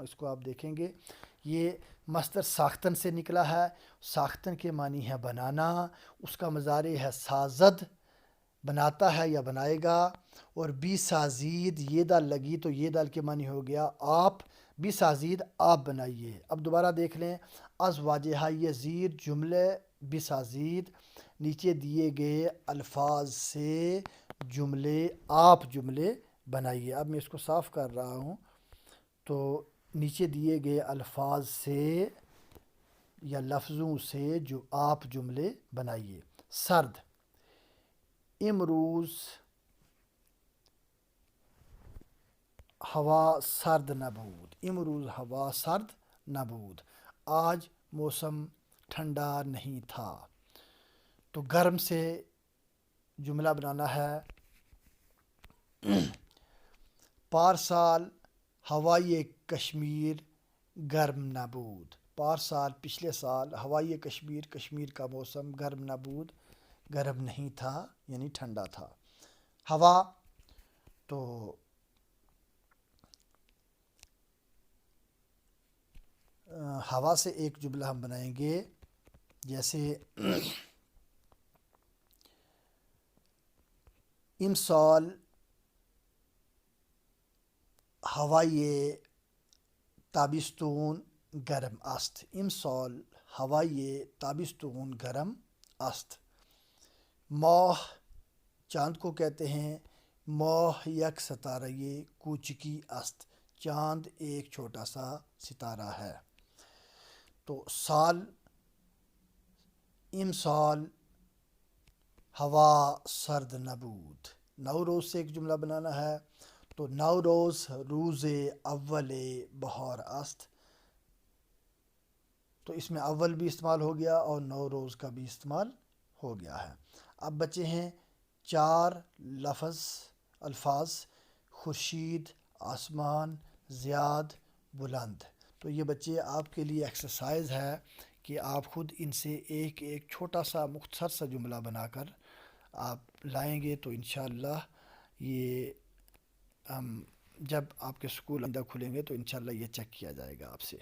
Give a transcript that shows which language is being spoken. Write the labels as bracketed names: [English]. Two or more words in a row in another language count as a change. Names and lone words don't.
[Urdu] اس کو آپ دیکھیں گے. یہ مصدر ساختن سے نکلا ہے. ساختن کے معنی ہے بنانا. اس کا مضارع ہے سازد، بناتا ہے یا بنائے گا. اور [Persian] بی سازید [Urdu] یہ دال لگی تو یہ دال کے معنی ہو گیا آپ. [Persian] بی سازید [Urdu] آپ بنائیے. اب دوبارہ دیکھ لیں. [Persian] از واجہ زیر جملے بی سازید، [Urdu] نیچے دیے گئے الفاظ سے جملے آپ جملے بنائیے. اب میں اس کو صاف کر رہا ہوں. تو نیچے دیے گئے الفاظ سے یا لفظوں سے جو آپ جملے بنائیے. [Persian] سرد. امروز ہوا سرد نبود. امروز ہوا سرد نبود. [Urdu] آج موسم ٹھنڈا نہیں تھا. تو گرم سے جملہ بنانا ہے. [Persian] پارسال ہوائے کشمیر گرم نبود. [Urdu] پارسال پچھلے سال [Persian] ہوائے کشمیر، [Urdu] کشمیر کا موسم [Persian] گرم نبود، [Urdu] گرم نہیں تھا یعنی ٹھنڈا تھا. ہوا، تو ہوا سے ایک جملہ ہم بنائیں گے. [Persian] جیسے امسال ہوائے تابستون گرم است. امسال ہوائے تابستون گرم است. [Urdu] ماہ چاند کو کہتے ہیں. [Persian] ماه یک ستاره کوچکی است. [Urdu] چاند ایک چھوٹا سا ستارہ ہے. [Persian] تو سال امسال ہوا سرد نبود. [Urdu] نوروز سے ایک جملہ بنانا ہے. [Persian] تو نوروز روز اول بہار است. [Urdu] تو اس میں اول بھی استعمال ہو گیا اور نوروز کا بھی استعمال ہو گیا ہے. اب بچے ہیں 4 الفاظ. [Persian] خورشید، آسمان، زیاد، بلند. [Urdu] تو یہ بچے آپ کے لیے ایکسرسائز ہے کہ آپ خود ان سے ایک چھوٹا سا مختصر سا جملہ بنا کر آپ لائیں گے تو انشاءاللہ یہ جب آپ کے سکول آئندہ کھلیں گے تو انشاءاللہ یہ چیک کیا جائے گا آپ سے.